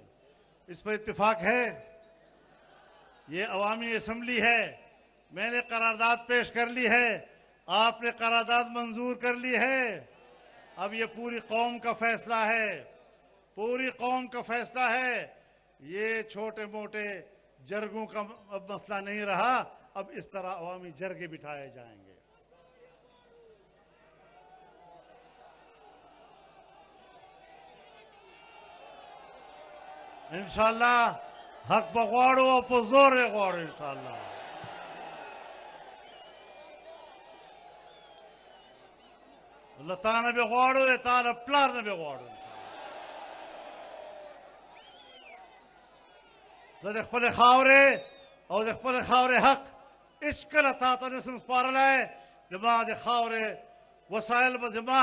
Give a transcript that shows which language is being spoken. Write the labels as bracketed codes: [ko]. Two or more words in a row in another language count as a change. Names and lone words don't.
[ur] اس پر اتفاق ہے، یہ عوامی اسمبلی ہے، میں نے قرارداد پیش کر لی ہے، آپ نے قرارداد منظور کر لی ہے، اب یہ پوری قوم کا فیصلہ ہے، پوری قوم کا فیصلہ ہے، یہ چھوٹے موٹے جرگوں کا اب مسئلہ نہیں رہا، اب اس طرح عوامی جرگے بٹھائے جائیں گے۔ [ps] انشاءاللہ حق بغواړو او په زور یې غواړو انشاءاللہ۔ الله تا نه به غواړو، تا له پلار نه به غواړو۔ زه د خپلې خاورې او د خپلې خاورې حق هېڅکله تا ته نشم سپارلی، زما د خاورې وسایل به زما